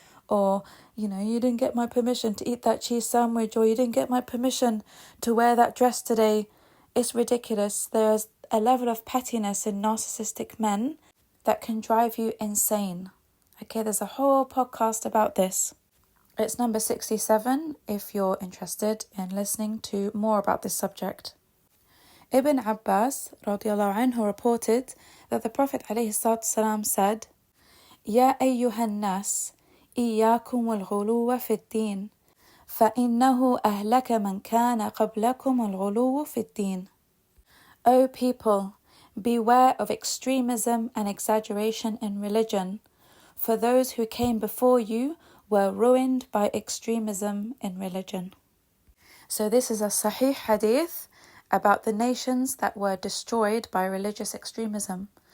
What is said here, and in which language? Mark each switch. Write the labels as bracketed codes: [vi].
[en] Or, you didn't get my permission to eat that cheese sandwich, or you didn't get my permission to wear that dress today. It's ridiculous. There's a level of pettiness in narcissistic men that can drive you insane. Okay, there's a whole podcast about this. It's number 67 if you're interested in listening to more about this subject. Ibn Abbas radiallahu anhu reported that the Prophet ﷺ said, [ar] يا أيها الناس إياكم الغلو في الدين فإنه أهلك من كان قبلكم الغلو في الدين. [en] O people, beware of extremism and exaggeration in religion, for those who came before you were ruined by extremism in religion. So this is a Sahih Hadith about the nations that were destroyed by religious extremism.